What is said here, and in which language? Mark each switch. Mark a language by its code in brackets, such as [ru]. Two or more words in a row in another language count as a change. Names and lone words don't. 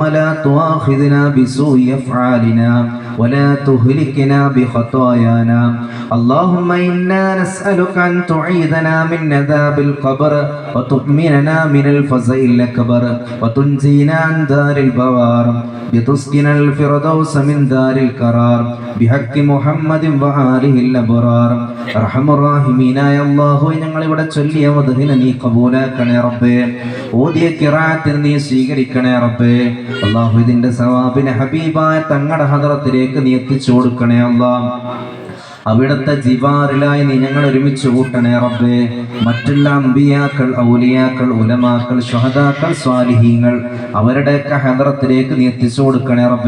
[ar] لا تؤاخذنا بسوء أفعالنا ولا تهلكنا بخطايانا اللهم إنا نسألك أن تعيذنا من عذاب القبر وتؤمننا من الفزع الأكبر وتنجينا عن دار البوار بتسكن الفردوس من دار القرار بحق محمد وآله الأبرار أرحم الراحمين يا الله [ml] ഞങ്ങൾ ഇവിടെ ചൊല്ലിയ മദ്ഹിനെ നീ കബൂലാക്കണേ റബ്ബേ ഓതിയ ഖിറാഅത്തിനെ നീ സ്വീകരിക്കണേ റബ്ബേ അല്ലാഹു ഇതിന്റെ സവാബിനെ ഹബീബായ തങ്ങളുടെ ഹദ്റത്തിലേക്ക് നീ എത്തിച്ചു കൊടുക്കണേ അല്ലാഹ് അവിടുത്തെ ജിവാറിലായി നീ ഞങ്ങൾ ഒരുമിച്ച് കൂട്ടണേ റബ്ബേ മറ്റുള്ള അമ്പിയാക്കൾ ഔലിയാക്കൾ ഉലമാക്കൾ ശുഹദാക്കൾ സ്വാലിഹീങ്ങൾ അവരുടെയൊക്കെ ഹദറത്തിലേക്ക് നീ എത്തിച്ചു കൊടുക്കണേ റബ്ബേ